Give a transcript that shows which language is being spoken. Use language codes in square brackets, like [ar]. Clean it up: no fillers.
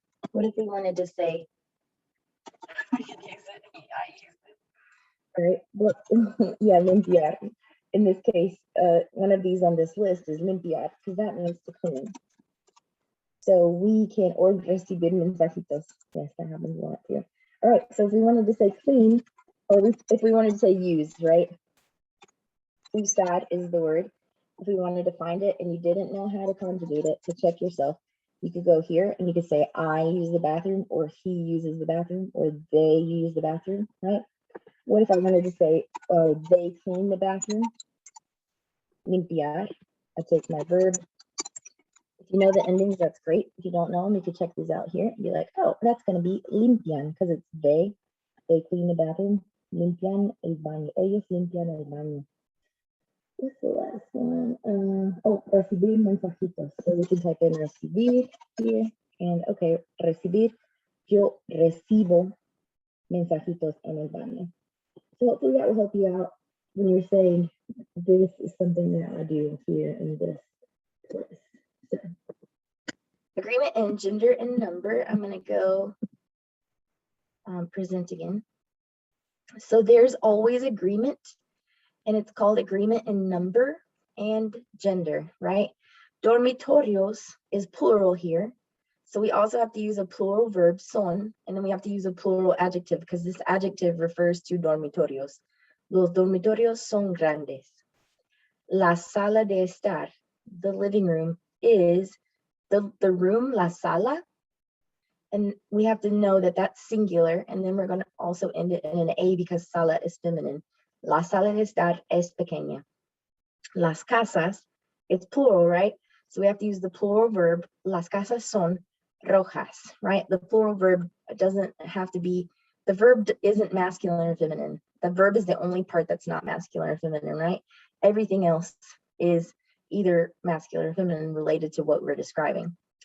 [en] What if we wanted to say, we could use it, I use it. All right, well, yeah, limpiar. In this case, one of these on this list is limpiar, because that means to clean. So we can, or recibir mensajitos. Yes, that happens a lot too. All right, so if we wanted to say clean, or if we wanted to say use, right? Usar is the word. If we wanted to find it and you didn't know how to conjugate it, to check yourself, you could go here and you could say I use the bathroom, or he uses the bathroom, or they use the bathroom, right? What if I wanted to say they clean the bathroom? Limpiar. I take my verb. If you know the endings, that's great. If you don't know them, you can check these out here and be like, oh, that's going to be limpian, because it's they clean the bathroom. [es] Limpian el baño. Ellos limpian el baño. [en] What's the last one? Oh, recibir mensajitos. So we can type in recibir here. And okay, recibir. [es] Yo recibo mensajitos en el baño. [en] So hopefully that will help you out when you're saying this is something that I do here in this place. So, agreement and gender and number. I'm going to go present again. So there's always agreement, and it's called agreement in number and gender, right? Dormitorios is plural here. So we also have to use a plural verb, son, and then we have to use a plural adjective because this adjective refers to dormitorios. [es] Los dormitorios son grandes. La sala de estar, [en] the living room, is the room, [es] la sala. [en] And we have to know that that's singular, and then we're going to also end it in an A because sala is feminine. [es] La sala de estar es pequeña. [en] Las casas, it's plural, right? So we have to use the plural verb. [es] Las casas son rojas, [en] right? The plural verb doesn't have to be, the verb isn't masculine or feminine. The verb is the only part that's not masculine or feminine, right? Everything else is either masculine or feminine related to what we're describing.